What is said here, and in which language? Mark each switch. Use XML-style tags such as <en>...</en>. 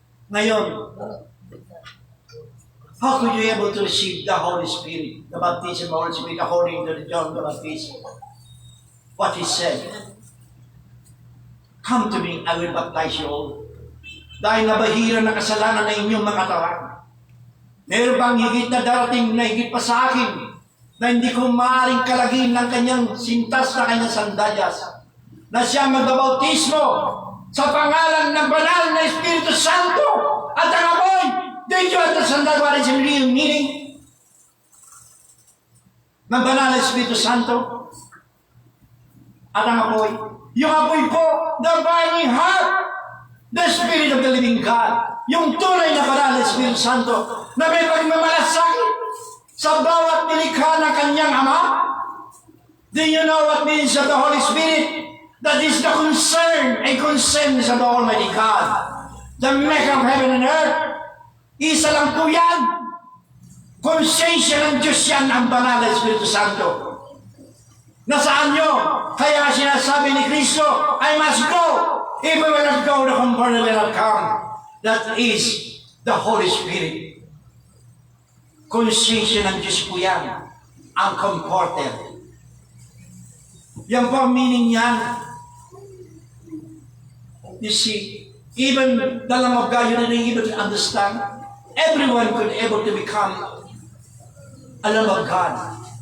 <tl>Ngayon,</tl> <en>how could you be able to receive the Holy Spirit, the baptism of the Holy Spirit, according to John the Baptist? What he said, come to me, I will baptize you all.</en> <tl>Dahil nabahiran na kasalanan na inyong mga katawan. Meron bang higit na darating na higit pa sa akin na hindi ko maaaring kalagin ng kanyang sintas na kanyang sandalyas na siya magbabautismo sa pangalan ng banal na Espiritu Santo at ang apoy.</tl> <en>Did you understand what is the real meaning</en> <tl>ng banal na Espiritu Santo at ang apoy? Yung apoy po,</tl> <en>the burning heart, the Spirit of the living God,</en> <tl>yung tunay na banal na Espiritu Santo na may pagmamalasakit sa bawat nilikha ng kanyang Ama.</tl> <en>Do you know what means of the Holy Spirit? That is the concern and concerns of the Almighty God. The maker of heaven and earth.</en> <tl>Isa lang po yan. Konsensya ng Diyos yan ang banal na Espiritu Santo. Nasaan nyo? Kaya sinasabi ni Kristo,</tl> <en>I must go. If we will not go, the Comforter will not come. That is the Holy Spirit.</en> <tl>Konsensya ng Diyos po yan. Ang Comforter. Yan po ang meaning niyan.</tl> <en>You see, even the Lamb of God, you didn't even understand. Everyone could able to become a Lamb of God.</en>